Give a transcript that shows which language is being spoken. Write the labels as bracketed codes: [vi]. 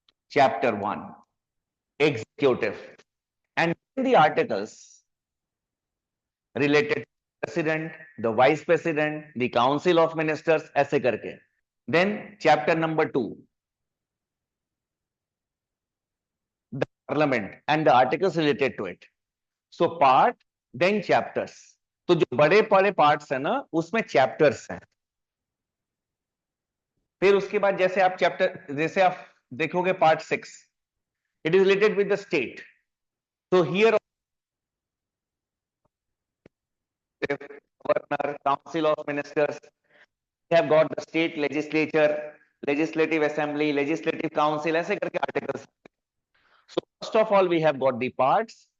[en] Chapter 1, executive, and the articles related to the president, the vice president, the council of ministers, [hi] ऐसे करके. [en] Then chapter number 2, the parliament and the articles related to it. So part, then chapters. [hi] तो जो बड़े बड़े parts है ना, उसमें chapters हैं. फिर उसके बाद जैसे आप देखोगे part 6, [en] it is related with the state. So here governor, council of ministers, we have got the state legislature, legislative assembly, legislative council, [hi] ऐसे करके [en] articles. So first of all, we have got the parts,